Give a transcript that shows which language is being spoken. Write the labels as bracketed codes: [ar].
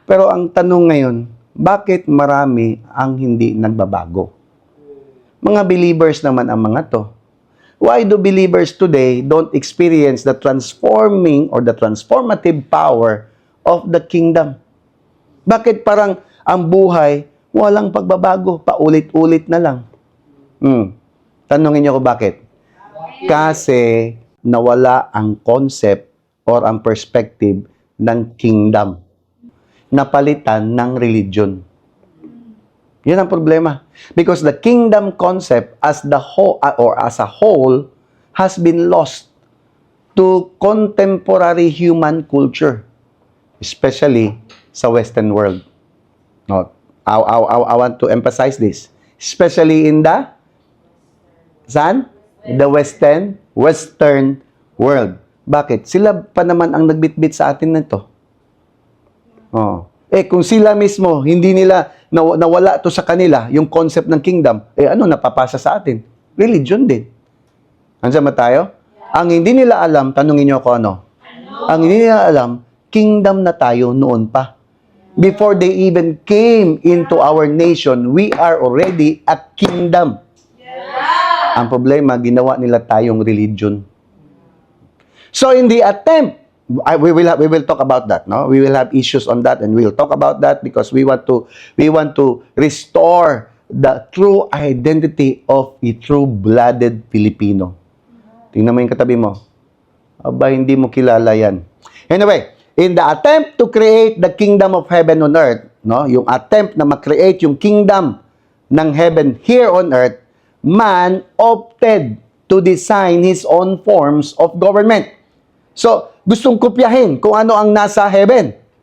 [tl] Pero ang tanong ngayon, bakit marami ang hindi nagbabago? Mga believers naman ang mga to. [en] Why do believers today don't experience the transforming or the transformative power of the kingdom? [tl] Bakit parang ang buhay, walang pagbabago, paulit-ulit na lang? Tanungin niyo ko bakit? Kasi nawala ang concept or ang perspective ng kingdom. Napalitan ng religion. Yun ang problema. [en] Because the kingdom concept as the whole or as a whole has been lost to contemporary human culture, especially sa Western world. No, I want to emphasize this, especially in the the Western world. [tl] Bakit? Sila pa naman ang nagbitbit sa atin nito. Kung sila mismo, hindi nila nawala to sa kanila, yung concept ng kingdom, ano napapasa sa atin? Religion din. Andiyan ba tayo? Ang hindi nila alam, tanungin niyo ako ano? Ang hindi nila alam, kingdom na tayo noon pa. [en] Before they even came into our nation, we are already a kingdom. [tl] Ang problema, ginawa nila tayong religion. [en] So in the attempt, we will talk about that, no? We will have issues on that, and we will talk about that because we want to restore the true identity of a true-blooded Filipino. [tl] Tingnan mo yung katabi mo. Aba, hindi mo kilala yan. [en] Anyway, in the attempt to create the kingdom of heaven on earth, no? [tl] Yung attempt na ma-create yung kingdom ng [en] heaven here on earth, man opted to design his own forms of government. [tl] So, gustong kopyahin kung ano ang nasa heaven.